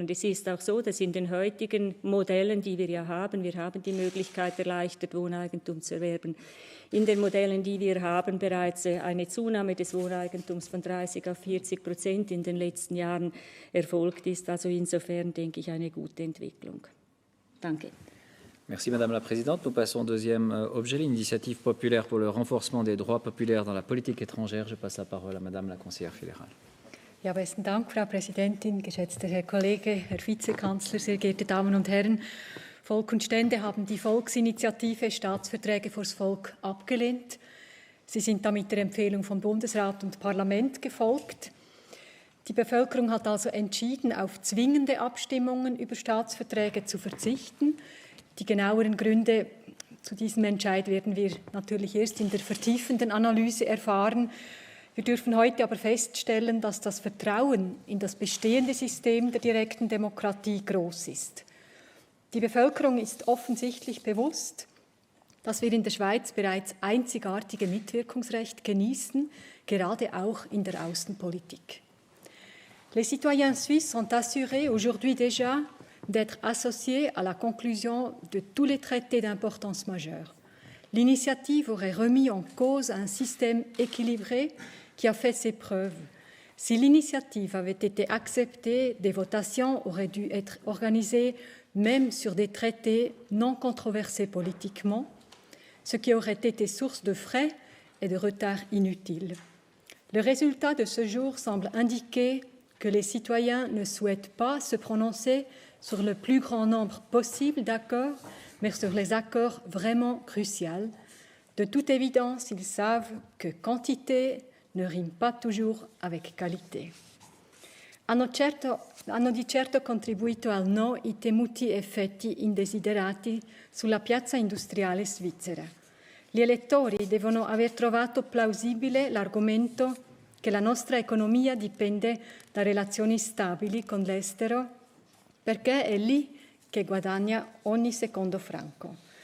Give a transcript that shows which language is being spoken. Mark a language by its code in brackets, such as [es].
[de] Und es ist auch so, dass in den heutigen Modellen, die wir haben die Möglichkeit, erleichtert Wohneigentum zu erwerben. In den Modellen, die wir haben, bereits eine Zunahme des Wohneigentums von 30 auf 40% in den letzten Jahren erfolgt ist. Also insofern denke ich eine gute Entwicklung. Danke. [fr] Merci Madame la Présidente. Nous passons au deuxième objet, l'initiative populaire pour le renforcement des droits populaires dans la politique étrangère. Je passe la parole à Madame la Conseillère fédérale. [de] Ja, besten Dank, Frau Präsidentin, geschätzter Herr Kollege, Herr Vizekanzler, sehr geehrte Damen und Herren. Volk und Stände haben die Volksinitiative Staatsverträge vors Volk abgelehnt. Sie sind damit der Empfehlung von Bundesrat und Parlament gefolgt. Die Bevölkerung hat also entschieden, auf zwingende Abstimmungen über Staatsverträge zu verzichten. Die genaueren Gründe zu diesem Entscheid werden wir natürlich erst in der vertiefenden Analyse erfahren. Wir dürfen heute aber feststellen, dass das Vertrauen in das bestehende System der direkten Demokratie groß ist. Die Bevölkerung ist offensichtlich bewusst, dass wir in der Schweiz bereits einzigartige Mitwirkungsrecht genießen, gerade auch in der Außenpolitik. [fr] Les citoyens suisses sont assurés aujourd'hui déjà d'être associés à la conclusion de tous les traités d'importance majeure. L'initiative aurait remis en cause un système équilibré qui a fait ses preuves. Si l'initiative avait été acceptée, des votations auraient dû être organisées même sur des traités non controversés politiquement, ce qui aurait été source de frais et de retards inutiles. Le résultat de ce jour semble indiquer que les citoyens ne souhaitent pas se prononcer sur le plus grand nombre possible d'accords, mais sur les accords vraiment cruciaux. De toute évidence, ils savent que quantité ne rime pas toujours avec qualité. [it] Hanno di certo contribuito al no i temuti effetti indesiderati sulla piazza industriale svizzera. Gli elettori devono aver trovato plausibile l'argomento che la nostra economia dipende da relazioni stabili con l'estero, perché è lì che guadagna ogni secondo franco.